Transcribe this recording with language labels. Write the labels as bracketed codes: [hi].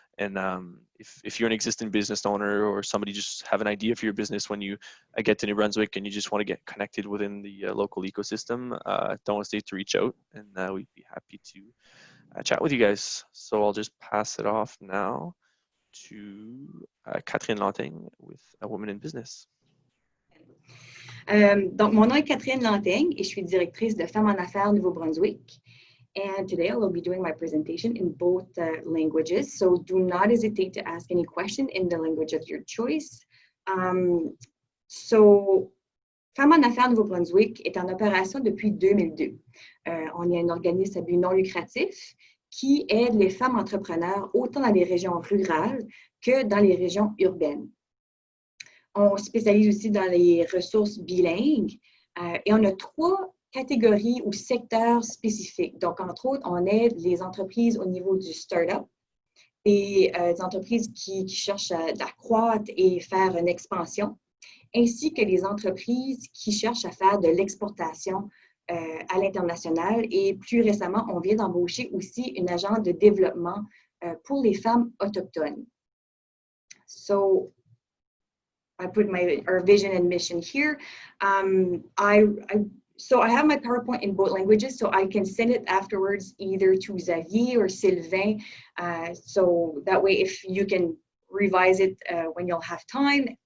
[en] And if you're an existing business owner or somebody just have an idea for your business when you get to New Brunswick and you just want to get connected within the local ecosystem, don't hesitate to reach out, and we'd be happy to chat with you guys. So I'll just pass it off now to Katherine Lanteigne with A Woman in Business. [fr] Donc, mon nom est Katherine Lanteigne et je suis directrice de Femmes en Affaires Nouveau-Brunswick. [en] And today I will be doing my presentation in both languages. So do not hesitate to ask any question in the language of your choice. [fr] So, Femmes en Affaires Nouveau-Brunswick est en opération depuis 2002. On est un organisme à but non lucratif qui aide les femmes entrepreneurs autant dans les régions rurales que dans les régions urbaines. On spécialise aussi dans les ressources bilingues et on a 3 catégories ou secteurs spécifiques. Donc, entre autres, on aide les entreprises au niveau du start-up, des entreprises qui cherchent à croître et faire une expansion, ainsi que les entreprises qui cherchent à faire de l'exportation à l'international. Et plus récemment, on vient d'embaucher aussi une agente de développement pour les femmes autochtones. [en] So, I put our vision and mission here. So I have my PowerPoint in both languages, so I can send it afterwards either to Xavier or Sylvain. So that way, if you can revise it when you'll have time.